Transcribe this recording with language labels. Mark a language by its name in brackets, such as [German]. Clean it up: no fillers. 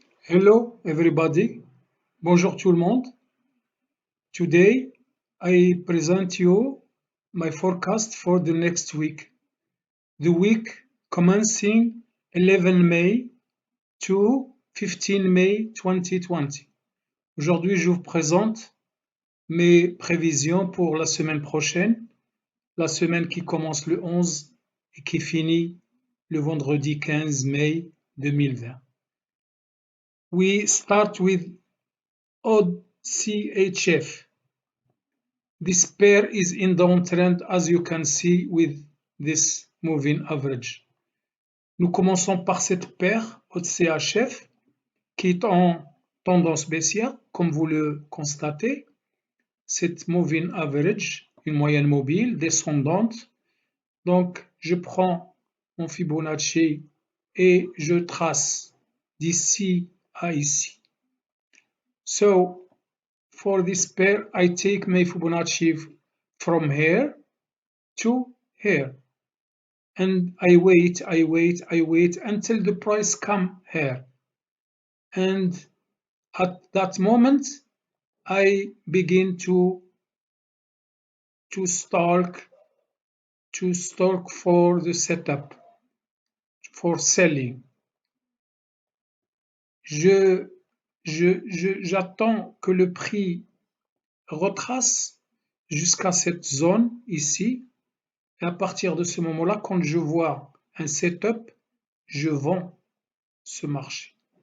[English] Hello everybody, [French] bonjour tout le monde. [English] Today I present you my forecast for the next week. The week commencing 11 May to 15 May 2020. [French] Aujourd'hui, je vous présente mes prévisions pour la semaine prochaine, la semaine qui commence le 11 et qui finit le vendredi 15 mai 2020. [English] We start with odd CHF. This pair is in downtrend as you can see with this moving average. [French] Nous commençons par cette paire OCHF qui est en tendance baissière, comme vous le constatez. Cette moving average, une moyenne mobile descendante. Donc, je prends mon Fibonacci et je trace d'ici à ici. [English] So, for this pair, I take my Fibonacci from here to here. And I wait until the price come here. And at that moment, I begin to stalk for the setup, for selling. [French] J'attends que le prix retrace jusqu'à cette zone ici. Et à partir de ce moment-là, quand je vois un setup, je vends ce marché.